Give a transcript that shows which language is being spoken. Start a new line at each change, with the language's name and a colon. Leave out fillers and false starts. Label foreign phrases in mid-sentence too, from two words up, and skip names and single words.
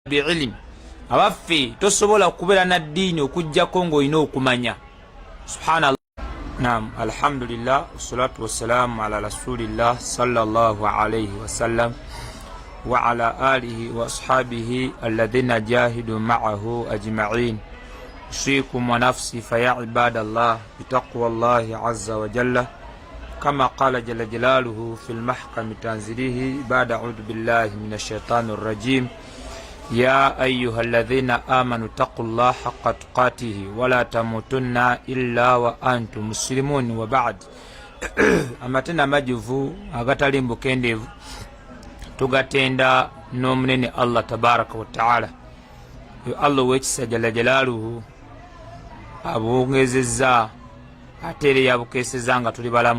Ganda: bi'ilm abaffe tosobola kubeera na ddiini okujjako ng'olina okumanya. Subhanallah.
Arabic: نعم، الحمد لله والصلاة والسلام على رسول الله صلى الله عليه وسلم وعلى آله وأصحابه الذين جاهدوا معه أجمعين. أوصيكم ونفسي فيا عباد الله بتقوى الله عز وجل كما قال جل جلاله في المحكم تنزيله بعد أعوذ بالله من الشيطان الرجيم يا أيها الذين آمنوا اتقوا الله حق تقاته ولا تموتن إلا وأنتم مسلمون وبعد
Ganda: amatenda majuvu agatali mbukendevu tugatenda n'omunene
Arabic: Allah تبارك وتعالى.
Ganda: Allah wekisa
Arabic: جل جلاله
Ganda: abongezezza ate era yabukeseza nga tuli balamu.